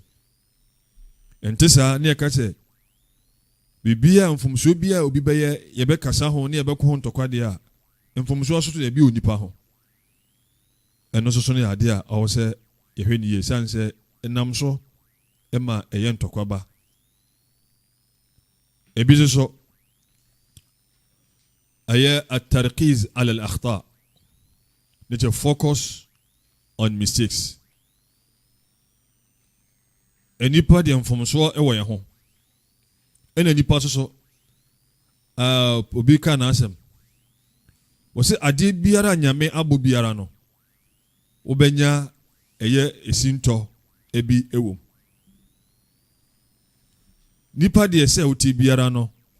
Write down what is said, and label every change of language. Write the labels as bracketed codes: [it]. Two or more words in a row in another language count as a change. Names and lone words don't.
[ak] Ente saa ne yɛka sɛ bibia mfomso bia obi bɛyɛ yɛbɛkasa ho ne yɛbɛkɔ ho ntɔkwa de a mfomso so to yɛbi onipa ho. Ɛno so ne ade a ɔwɔ sɛ yɛhwɛ ne yie san sɛ enam so ɛma ɛyɛ ntɔkwa ba. [ar] Ebi so ɛyɛ التركيز على الأخطاء. [en] Let you focus on mistakes. [ak] Enipa de mfomso ɛwɔ yɛn ho. Ɛna nipa so obi ka na asem wo se ade biara nyame abo biara no wobenya eye esinto ebi ewom nipa de ese oti biara no